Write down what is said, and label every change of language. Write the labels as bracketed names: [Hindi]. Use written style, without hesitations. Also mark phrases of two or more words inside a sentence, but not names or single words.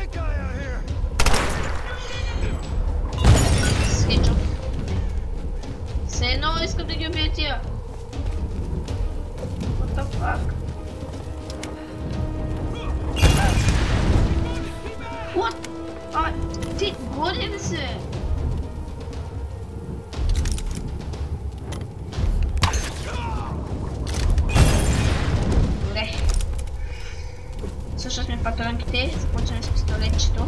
[Bulgarian] Скетчуп. Все едно искам да ги убия тия. [English] What the fuck? What? [Bulgarian] Ти горе ли се? Слушат ми патронките, започваме с пистолетчето.